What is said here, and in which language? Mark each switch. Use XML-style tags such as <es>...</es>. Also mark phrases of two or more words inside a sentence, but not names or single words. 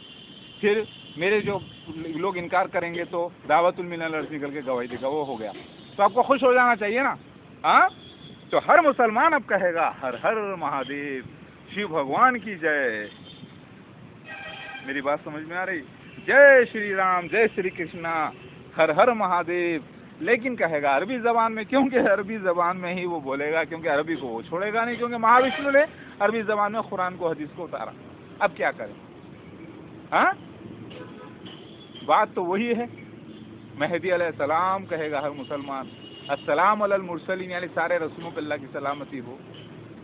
<ur>پھر میرے جو لوگ انکار کریں گے تو دعوت الملل ارض نکل کے گواہی دے گا، وہ ہو گیا. تو آپ کو خوش ہو جانا چاہیے نا. ہاں، تو ہر مسلمان اب کہے گا ہر ہر مہادیو، شیو بھگوان کی جے. میری بات سمجھ میں آ رہی؟ جے شری رام، جے شری کرشنا، ہر ہر مہادیو. لیکن کہے گا عربی زبان میں، کیونکہ عربی زبان میں ہی وہ بولے گا، کیونکہ عربی کو وہ چھوڑے گا نہیں، کیونکہ مہاوشنو نے عربی زبان میں قرآن کو، حدیث کو اتارا. اب کیا کریں؟ ہاں، بات تو وہی ہے. مہدی</ur> <ar>علیہ السلام</ar> <ur>کہے گا ہر مسلمان</ur> <ar>السلام علی المرسلین،</ar> <ur>یعنی سارے رسولوں پہ اللہ کی سلامتی ہو.</ur>